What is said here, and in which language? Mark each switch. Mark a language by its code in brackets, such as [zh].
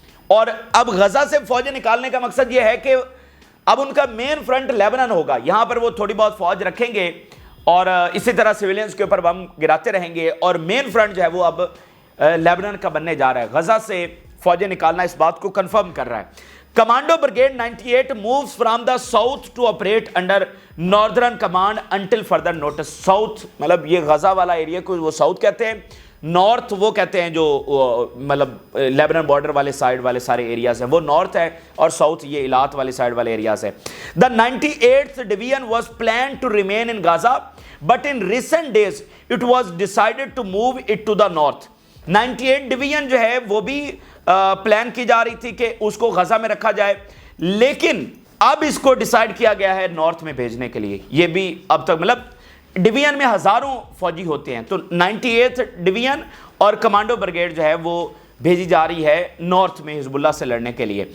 [ur] اور اب غزہ سے فوجیں نکالنے کا مقصد یہ ہے کہ اب ان کا مین فرنٹ لیبنان ہوگا. یہاں پر وہ تھوڑی بہت فوج رکھیں گے اور اسی طرح سویلینز کے اوپر بم گراتے رہیں گے, اور مین فرنٹ جو ہے وہ اب لیبنان کا بننے جا رہا ہے. غزہ سے فوجیں نکالنا اس بات کو کنفرم کر رہا ہے. [en] Commando brigade 98 moves from the south to operate under northern command until further notice. [ur] South مطلب یہ غزہ والا ایریا کو وہ ساؤتھ کہتے ہیں, نارتھ وہ کہتے ہیں جو مطلب لیبنان بارڈر والے سائیڈ والے سارے ایریاز ہیں, وہ نارتھ ہے, اور ساؤتھ یہ ایلات والے سائیڈ والے ایریاز ہیں. [en] The 98th division was planned to remain in Gaza, but in recent days it was decided to move it to the north. [ur] 98 division جو ہے وہ بھی پلان کی جا رہی تھی کہ اس کو غزہ میں رکھا جائے, لیکن اب اس کو ڈیسائیڈ کیا گیا ہے نارتھ میں بھیجنے کے لیے. یہ بھی اب تک مطلب ڈویژن میں ہزاروں فوجی ہوتے ہیں, تو 98 ڈویژن اور کمانڈو بریگیڈ جو ہے وہ بھیجی جا رہی ہے نارتھ میں حزب اللہ سے لڑنے کے لیے.